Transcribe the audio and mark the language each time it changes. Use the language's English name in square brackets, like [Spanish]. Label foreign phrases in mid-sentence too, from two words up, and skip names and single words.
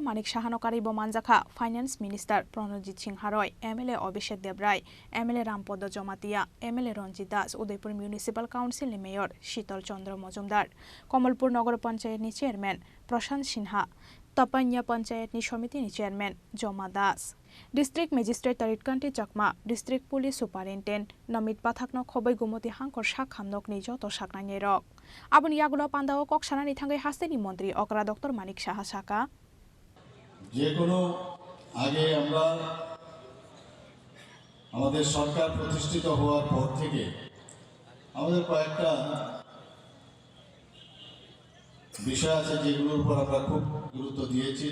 [Kok Borok] Manik Sahano karibo manjaka [English] Finance Minister [Kok Borok] Pranajit Singh Haroy, MLA Abhishek Debrai, MLA Rampodo Jomatia, MLA Ranjit Das, Udaipur Municipal Council ni Mayor Shital Chandra Mojumdar, Kamalpur Nagar Panchayat ni Chairman Prashant Sinha, Tapanya Panchayat ni Samiti ni Chairman Joma Das, District Magistrate Tarit Kanti Chakma, District Police Superintendent Namit Pathakno Khobai Gumoti Hangkor Sak Hamnok ni joto sakna nirok. Abun yagulo pandao kok sanani thangai hasteni মন্ত্রী okra Dr. Manik Saha Saka [Bangla] যে কোনো আগে আমরা আমাদের সরকার প্রতিষ্ঠিত হওয়ার পর থেকে আমাদের কয়েকটা বিষয় আছে যেগুলোর উপর আমরা খুব গুরুত্ব দিয়েছি।